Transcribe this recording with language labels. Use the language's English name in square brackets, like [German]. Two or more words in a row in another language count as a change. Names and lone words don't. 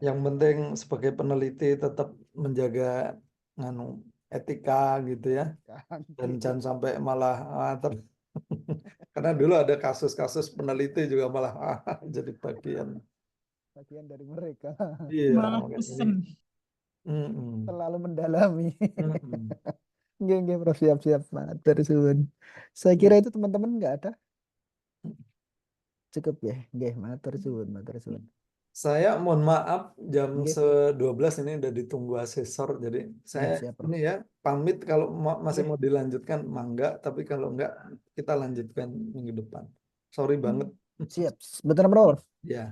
[Indonesian] Yang penting sebagai peneliti tetap menjaga etika gitu ya. Dan jangan sampai malah karena dulu ada kasus-kasus peneliti juga malah jadi bagian dari mereka. iya Malah makanya pesen. Terlalu mendalami. Nggih, Prof, siap. [Javanese] Matur suwun. [Indonesian] Saya kira itu teman-teman nggak ada. Cukup ya. [Javanese] Nggih, matur suwun. [Indonesian] Saya mohon maaf jam Nggih. 12 ini udah ditunggu asesor, jadi saya siap, Prof. ini ya pamit kalau masih mau dilanjutkan mangga, tapi kalau enggak kita lanjutkan minggu depan. Sorry banget. Siap. Betul, Prof. Ya.